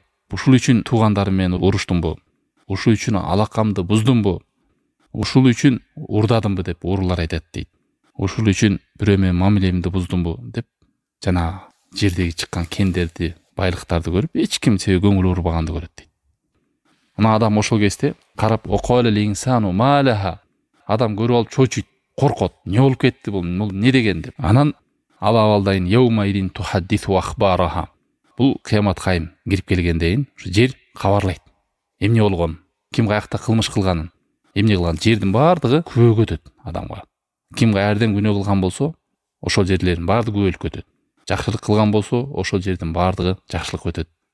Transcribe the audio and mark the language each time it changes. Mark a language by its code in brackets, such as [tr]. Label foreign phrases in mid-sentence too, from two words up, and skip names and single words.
[ky] Ушул үчүн туугандарым менен уруштумбу? Ушул үчүн алакамды буздумбу? Ушул үчүн урдадымбы деп уруулар айтат дейт. Ушул үчүн бирөө менен мамилемди буздумбу деп жана жердеги чыккан кендерди, байлыктарды көрүп, эч ким себеби көңүл бурбаганды көрөт дейт. Мына адам ошол кезде карап, [ar] "وقال الإنسان ما لها", [ky] адам көрүп алып чочуйт, коркот. Не болуп кетти бул не деген деп. [ar] Анан ал абалдайын يومئذ تحدث أخبارها. [ky] Бул кыямат кайым кирип келгендейин ушу жер кабарлайт. Эмне болгон, ким каякта кылмыш кылганын, эмне кылган, жердин баардыгы күбөгө өтөт адамга. Ким каерден күнөө кылган болсо, ошол жерлердин баардыгы күбөлүккө өтөт. Жакшылык кылган болсо, ошол жердин баардыгы жакшылыкка өтөт.